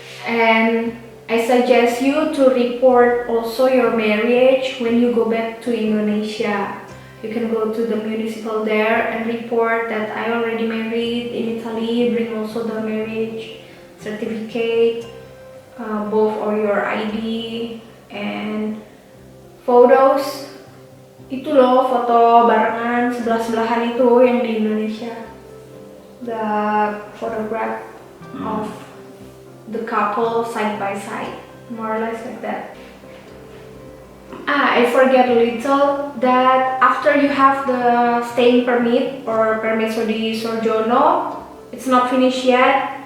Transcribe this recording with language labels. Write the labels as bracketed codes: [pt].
[en] And I suggest you to report also your marriage when you go back to Indonesia. You can go to the municipal there and report that I already married in Italy. Bring also the marriage certificate, both or your ID and photos. [id] Itu loh foto barengan sebelah-sebelahan itu yang di Indonesia. [en] The photograph of the couple side by side, more or less like that. I forget a little that after you have the staying permit or permesso di soggiorno, it's not finished yet.